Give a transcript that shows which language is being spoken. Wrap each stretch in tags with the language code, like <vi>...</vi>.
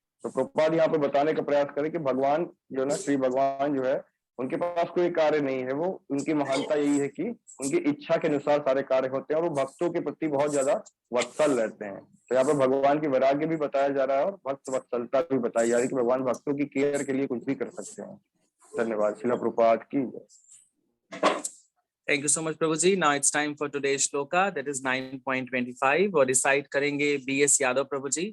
<hi>तो प्रभुपाद यहाँ पे बताने का प्रयास करें कि भगवान जो है ना, श्री भगवान जो है, उनके पास कोई कार्य नहीं है। वो उनकी महानता यही है कि उनकी इच्छा के अनुसार सारे कार्य होते हैं, और वो भक्तों के प्रति बहुत ज्यादा वत्सल रहते हैं। तो यहाँ पे भगवान की वैराग्य भी बताया जा रहा है, और भक्त वत्सलता भी बताई जा रही है कि भगवान भक्तों की केयर के लिए कुछ भी कर सकते हैं। धन्यवाद। श्रील प्रभुपाद की जय।</hi> <en>Thank you so much, Prabhuji. Now it's time for today's shloka, that is 9.25.</en> <hi>और recite करेंगे B.S. यादव Prabhuji.</hi>